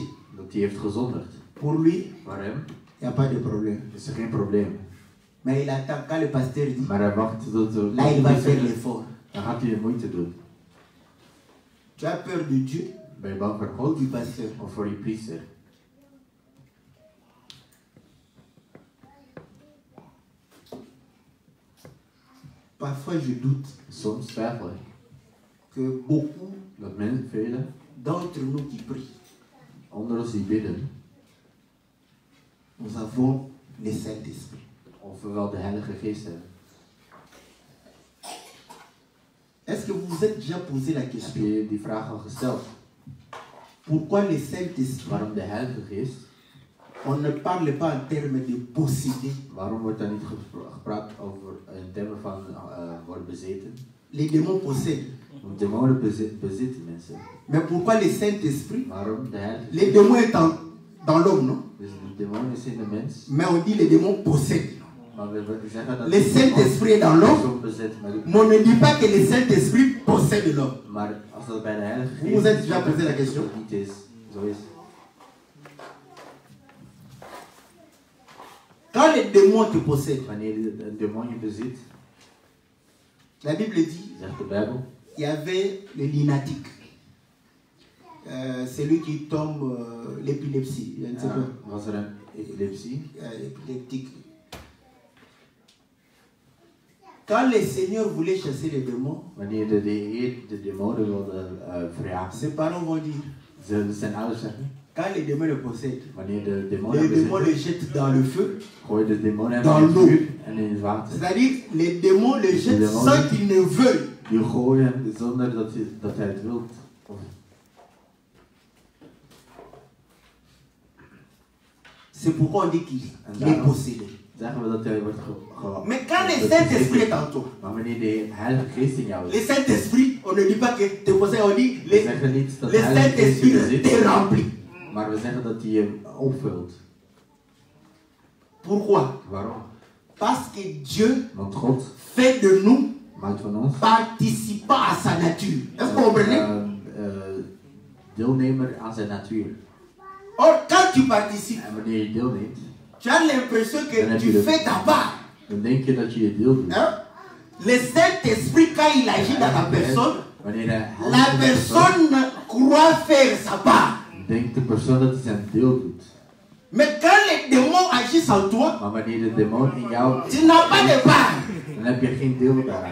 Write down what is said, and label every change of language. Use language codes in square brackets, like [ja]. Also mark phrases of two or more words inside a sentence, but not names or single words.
[nl] dat hij heeft gezondigd, [fr] pour lui, [nl] voor hem [fr] il n'y a pas de problème. [nl] is er geen probleem. [fr] Mais il attend quand le pasteur dit, [nl] Maar hij wacht tot de [fr] là il va faire l'effort. [nl] dan gaat hij de moeite doen. [fr] Tu as peur de Dieu [nl] Ben je bang voor [fr] ou [nl] God [fr] du pasteur? [nl] of voor die priester? [fr] Parfois je doute [nl] Soms twijfel ik [fr] que beaucoup [nl] dat velen [fr] d'entre nous qui prient, [nl] onder ons die bidden, [fr] nous avons le Saint-Esprit. [nl] of we wel de Heilige Geest hebben. [fr] Est-ce que vous vous êtes déjà posé la [nl] Heb [fr] question? [nl] je die vraag al gesteld? [fr] Pourquoi le Saint-Esprit? [nl] Waarom de Heilige Geest? [fr] On ne parle pas en termes de posséder. [nl] Waarom wordt daar niet gepraat over in termen van worden bezeten? [fr] Les démons possèdent. [nl] Want demonen bezitten mensen. [fr] Mais pourquoi le Saint-Esprit? [nl] Waarom de Heilige [fr] Les [nl] Geest? [fr] démons sont dans l'homme, non? [nl] Dus de demonen is in de mens. [fr] Mais on dit les démons possèdent. [nl] Maar we zeggen dat [fr] Le Saint-Esprit est dans [nl] de [fr] l'homme, [nl] persoon bezit. [fr] mais on ne dit pas que le Saint-Esprit possède l'homme. [nl] Maar als dat bij de Heilige [fr] Vous [nl] Geest [fr] vous êtes déjà posé la question? [nl] dat niet is, zo is. [fr] Quand les démons te possèdent, [nl] Wanneer een demon je bezit, [fr] la Bible dit, [nl] zegt de Bijbel, [fr] il y avait le lunatique. Celui qui tombe, l'épilepsie, je ne sais pas, [nl] was er een epilepsie. [fr] épileptique. Quand le Seigneur voulait chasser les démons, [nl] Wanneer de Heer de demonen wilde verjagen, [fr] ses parents vont dire, [nl] zijn ouders zeggen, [fr] quand les démons le possèdent, [nl] wanneer de [fr] les [nl] demonen [fr] démons le [nl] bezitten, [fr] jettent dans le feu. [nl] gooi de demonen [fr] Dans [nl] in het [fr] l'eau. [nl] vuur en in het water. [fr] C'est-à-dire, les démons le jettent sans qu'ils ne veulent. [nl] Die gooien zonder dat hij het wilt. [fr] C'est pourquoi on dit qu'il [nl] En [fr] est possédé. [nl] zeggen we dat hij wordt [fr] Mais quand le Saint-Esprit est en toi, [nl] Maar wanneer de Heilige Geest in jou [fr] le [nl] is, [fr] Saint-Esprit, on ne dit pas que te possède, on dit [nl] we zeggen niet dat [fr] le [nl] de Heilige Geest je [fr] Saint-Esprit te [nl] bezit, [fr] remplit. [nl] maar we zeggen dat hij je opvult. [fr] Pourquoi? [nl] Waarom? [fr] Parce que Dieu [nl] Want God [fr] fait de nous [nl] maakt van ons [fr] participants à sa nature. Est-ce que vous comprenez? [nl] Deelnemer aan zijn natuur. [fr] Or, quand tu participes, [nl] En wanneer je deelneemt, [fr] tu as l'impression que tu fais ta part. [nl] dan denk je dat je je deel doet. [fr] Hein? Le Saint-Esprit, quand il agit dans la personne, [nl] Wanneer de [fr] la personne croit faire sa part. [nl] denkt de persoon dat hij zijn deel doet. [fr] Mais quand les démons agissent en toi, [nl] Maar wanneer de demon in jou [fr] tu n'as pas de part. [nl] dan heb je geen deel daaraan.